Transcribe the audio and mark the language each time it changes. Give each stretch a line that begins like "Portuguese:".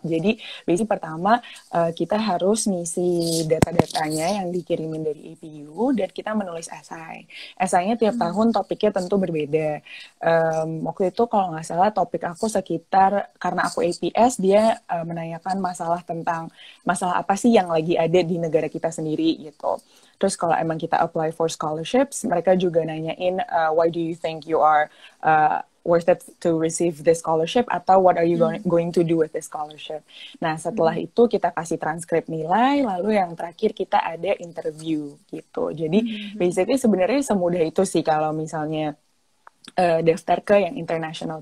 Indonesian: Jadi, basic pertama kita harus ngisi data-datanya yang dikirimin dari APU dan kita menulis esai. Esainya tiap tahun topiknya tentu berbeda. Waktu itu kalau nggak salah topik aku sekitar, karena aku APS, dia menanyakan masalah apa sih yang lagi ada di negara kita sendiri gitu. Terus kalau emang kita apply for scholarships, mereka juga nanyain
English: why do you think you are worth it to receive this scholarship,
Indonesian: atau
English: what are you going to do with this scholarship.
Indonesian: Nah, setelah itu kita kasih transkrip nilai, lalu yang terakhir kita ada interview gitu. Jadi basically sebenarnya semudah itu sih kalau misalnya daftar ke yang internasional.